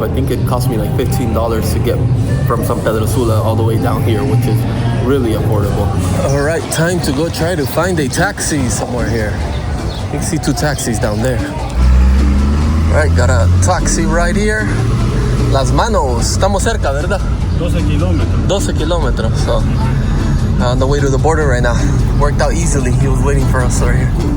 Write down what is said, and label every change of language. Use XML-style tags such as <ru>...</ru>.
<en>I think it cost me like $15 to get from San Pedro Sula all the way down here, which is really affordable. All right, time to go try to find a taxi somewhere here. You can see 2 taxis down there. All right, got a taxi right here.</en> <es>Las Manos, estamos cerca, ¿verdad? 12 kilómetros.</es> <en>12 kilometers, so on the way to the border right now. Worked out easily, he was waiting for us right here.</en>